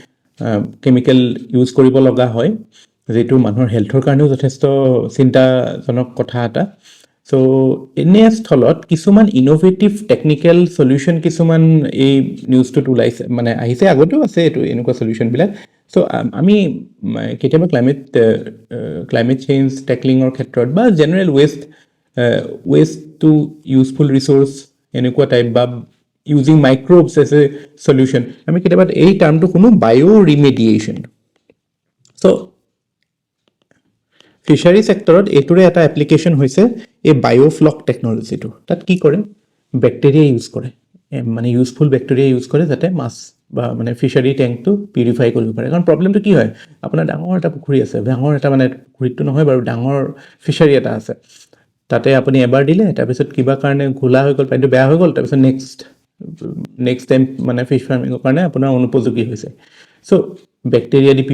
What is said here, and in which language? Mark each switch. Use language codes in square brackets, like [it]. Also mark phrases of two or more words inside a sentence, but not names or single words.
[en] chemical use [as] কৰিব লগা হয় যেটো মানুহৰ হেলথৰ কাৰণেও যথেষ্ট চিন্তাজনক কথা এটা সো এনে স্থলত কিছুমান [en] innovative technical solution [as] কিছুমান এই নিউজটোত ওলাইছে মানে আহিছে আগতেও আছে এটো এনেকুৱা সলিউশন বিলাক সো আমি কেতিয়াবা [en] climate change tackling [as] ক্ষেত্ৰত বা [en] general waste to useful resource [as] এনেকুৱা টাইপ বা [en] using microbes as a solution [as] আমি কেতিয়াবা এই টার্মটো কোনো [en] bio remediation [as] সো [en] fishery sector [as] এটোৰে এটা এপ্লিকেশন হৈছে এই [en] biofloc technology [as] তাত কি কৰে [en] bacteria use [as] কৰে মানে [en] useful bacteria [as] ইউজ কৰে যাতে মাছ বা মানে [en] fishery tank purify [as] কৰিব পাৰে কাৰণ প্ৰবলেমটো কি হয় আপোনাৰ ডাঙৰ এটা পুখুৰী আছে ডাঙৰ এটা মানে পুখুৰীটো নহয় বাৰু ডাঙৰ ফিশাৰী এটা আছে তাতে আপুনি এবাৰ দিলে তাৰ পিছত কিবা কাৰণে ঘোলা হৈ গল পাইটো বেয়া হৈ গল তাৰ পিছত [en] next time [as] মানে [en] fish farming [as] কাৰণে আপোনাৰ অনুপযোগী হৈছে সো ব্যাকটেৰিয়া দি